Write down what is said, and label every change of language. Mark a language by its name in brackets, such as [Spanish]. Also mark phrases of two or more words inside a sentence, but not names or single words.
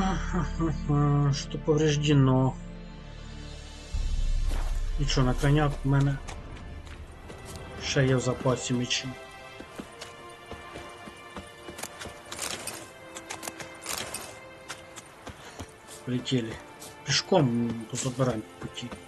[Russian] Что повреждено. [Ukrainian] Нічого, на коняк у мене ще є в запасі мечі. [Russian] Полетели. Пешком позабираем по пути.